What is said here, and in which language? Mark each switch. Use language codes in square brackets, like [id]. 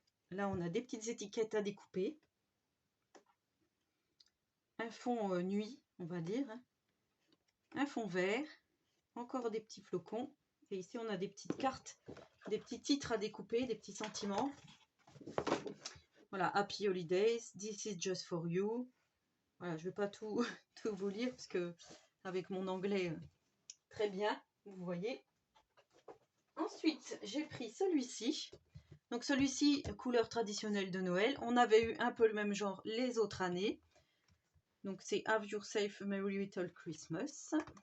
[fr] Là, on a des petites étiquettes à découper. Un fond nuit, on va dire. Un fond vert. Encore des petits flocons. Et ici, on a des petites cartes, des petits titres à découper, des petits sentiments. [en] Voilà, Happy Holidays, This is just for you. [fr] Voilà, je ne vais pas tout vous lire parce que avec mon anglais très bien, vous voyez. Ensuite, j'ai pris celui-ci. Donc celui-ci, couleur traditionnelle de Noël. [en] On avait eu un peu le même genre les autres années. [fr] Donc c'est [en] Have Yourself a Merry Little Christmas.